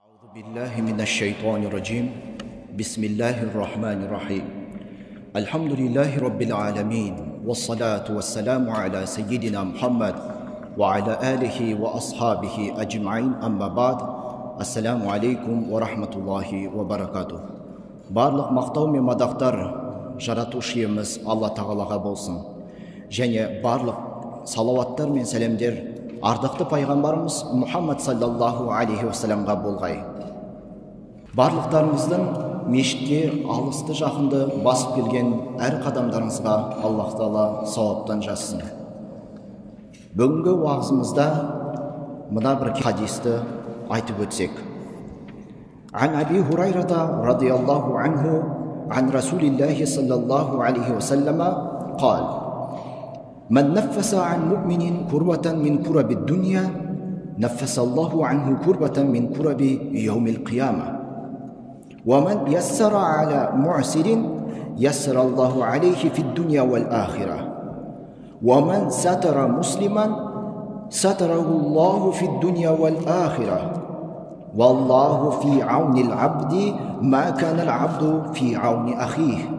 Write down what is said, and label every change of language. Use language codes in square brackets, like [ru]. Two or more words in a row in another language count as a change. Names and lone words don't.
[ar] بالله من الشيطان الرجيم بسم الله الرحمن الرحيم الحمد لله رب العالمين والصلاة والسلام على سيدنا محمد وعلى آله وأصحابه أجمعين أما بعد السلام عليكم ورحمة الله وبركاته. [kk] Барлық мақтау мен мадақтар жаратушы иеміз Алла тағалаға болсын. Және барлық салауаттар мен сәлемдер ардақты пайғамбарымыз Мұхаммад [ar] صلى الله عليه وسلم [kk] болғай. Барлықтарыңыздың мешітке алысты жақынды басып келген әр қадамдарыңызға Аллах тағала сауаптан жазсын. Бүгінгі уағызымызда мына бір хадисті айтып өтсек. [ar] عن أبي هريرة رضي الله عنه عن رسول الله صلى الله عليه وسلم قال: من نفس عن مؤمن كربة من كرب الدنيا نفس الله عنه كربة من كرب يوم القيامة ومن يسر على معسر يسر الله عليه في الدنيا والآخرة ومن ستر مسلما ستره الله في الدنيا والآخرة والله في عون العبد ما كان العبد في عون أخيه